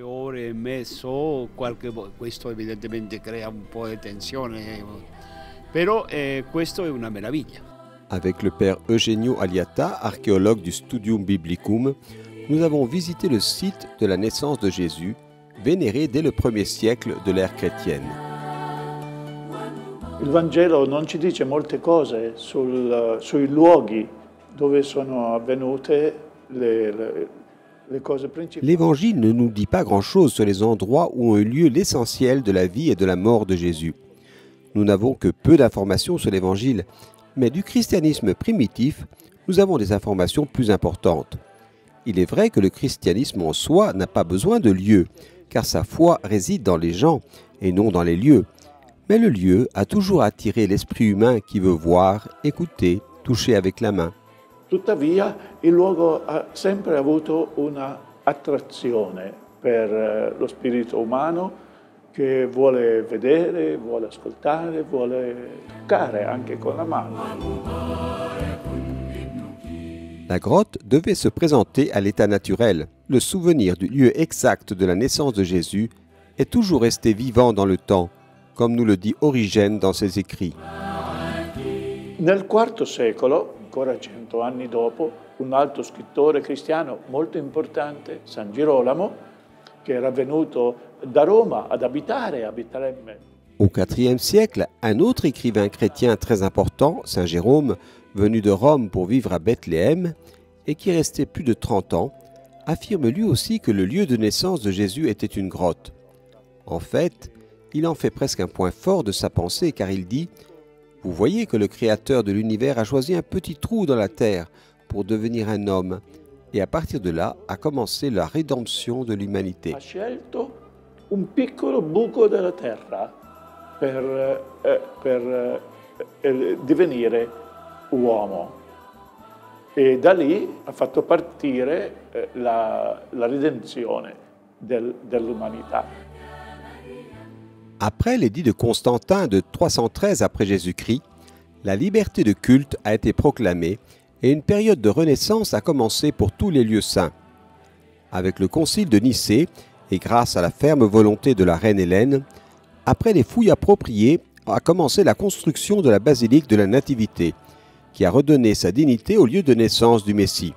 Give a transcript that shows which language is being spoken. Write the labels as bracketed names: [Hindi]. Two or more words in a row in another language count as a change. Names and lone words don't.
[French] Avec le père Eugenio Aliata, archéologue du Studium Biblicum, nous avons visité le site de la naissance de Jésus, vénéré dès le 1er siècle de l'ère chrétienne. [Italian] Il Vangelo non ci dice molte cose sui luoghi dove sono avvenute le cose principali. [French] L'Évangile ne nous dit pas grand-chose sur les endroits où ont eu lieu l'essentiel de la vie et de la mort de Jésus. Nous n'avons que peu d'informations sur l'Évangile, mais du christianisme primitif, nous avons des informations plus importantes. Il est vrai que le christianisme en soi n'a pas besoin de lieu, car sa foi réside dans les gens et non dans les lieux. Mais le lieu a toujours attiré l'esprit humain qui veut voir, écouter, toucher avec la main. [Italian] Tuttavia, il luogo ha sempre avuto una attrazione per lo spirito umano che vuole vedere, vuole ascoltare, vuole toccare anche con la mano. [French] La grotte devait se présenter à l'état naturel. Le souvenir du lieu exact de la naissance de Jésus est toujours resté vivant dans le temps, comme nous le dit Origène dans ses écrits. [Italian] Nel IV secolo, ancora 100 anni dopo, un altro scrittore cristiano molto importante, San Girolamo, che era venuto da Roma ad abitare a Betlemme. [French] Au IVe siècle, un autre écrivain chrétien très important, Saint Jérôme, venu de Rome pour vivre à Bethléem et qui restait plus de 30 ans, affirme lui aussi que le lieu de naissance de Jésus était une grotte. En fait, il en fait presque un point fort de sa pensée car il dit « Vous voyez que le Créateur de l'univers a choisi un petit trou dans la terre pour devenir un homme et à partir de là a commencé la rédemption de l'humanité. » [Italian] Ha scelto un piccolo buco della terra per divenire uomo e da lì ha fatto partire la redenzione dell'umanità. [French] Après l'édit de Constantin de 313 après Jésus-Christ, la liberté de culte a été proclamée et une période de renaissance a commencé pour tous les lieux saints. Avec le concile de Nicée et grâce à la ferme volonté de la reine Hélène, après les fouilles appropriées, a commencé la construction de la basilique de la Nativité, qui a redonné sa dignité au lieu de naissance du Messie.